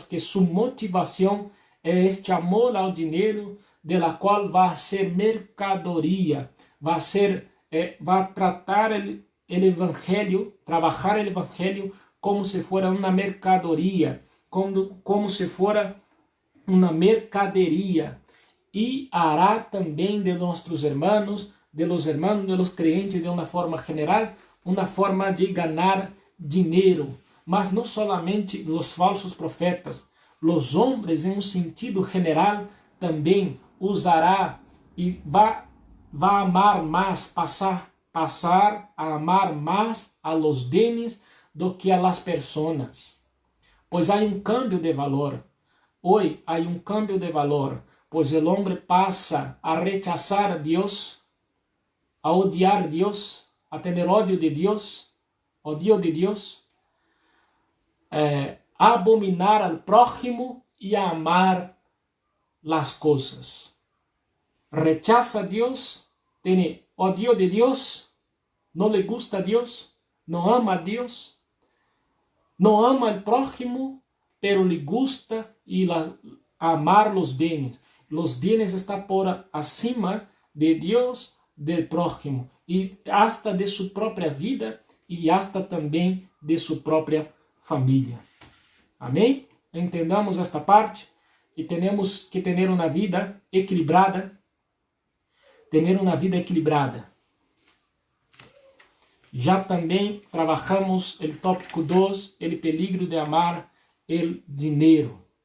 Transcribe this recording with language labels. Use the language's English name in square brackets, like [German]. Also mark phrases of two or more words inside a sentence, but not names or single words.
[Spanish] que su motivación es este amor al dinero, de la cual va a ser mercadoría, va a tratar el evangelio, trabajar el evangelio como si fuera una mercadoría, como si fuera una mercadería, y hará también de nuestros hermanos, de los creyentes de una forma general, una forma de ganar dinero. [Portuguese] Mas não solamente os falsos profetas, os homens em um sentido general também usará e vai amar mais, passar a amar mais [Spanish] a los [Portuguese] bens do que [Spanish] a las personas. [Portuguese] Pois há um câmbio de valor. Hoje há um câmbio de valor, pois o homem passa a rechazar a Deus, a odiar a Deus, a ter ódio de Deus, odio de Deus, a abominar [Spanish] al prójimo y a amar las cosas. Rechaza a Dios, tiene odio de Dios, no le gusta a Dios, no ama a Dios, no ama al prójimo, pero le gusta amar los bienes. Los bienes están por acima de Dios, del prójimo, y hasta de su propia vida y hasta también de su propia família. [Portuguese] Amém? Entendamos esta parte e temos que ter uma vida equilibrada. Ter uma vida equilibrada. Já também trabalhamos o tópico 2, o peligro de amar o dinheiro.